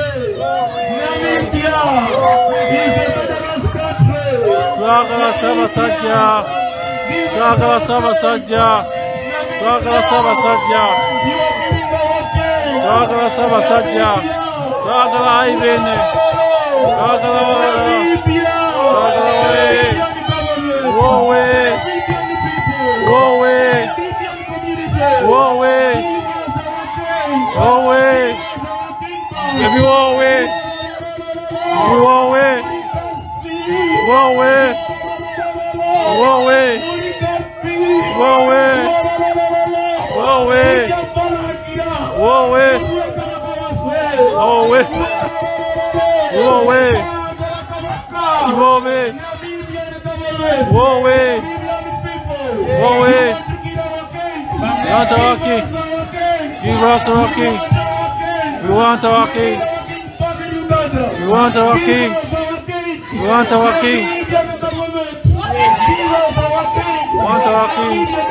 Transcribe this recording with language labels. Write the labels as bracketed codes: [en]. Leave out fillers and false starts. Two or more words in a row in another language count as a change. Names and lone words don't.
[lg] twagala Ssaabasajja, twagala Ssaabasajja, twagala Ssaabasajja, twagala Ssaabasajja, twagala Ibene, twagala wowe, wowe, wowe, wowe, ebi wowe, wowe, wowe, wowe, wowe, wowe, wowe, wowe, wowe, wowe, wowe, [en] we want our king. Give us our king. We want our king. We want our king. We want our king. We want our king.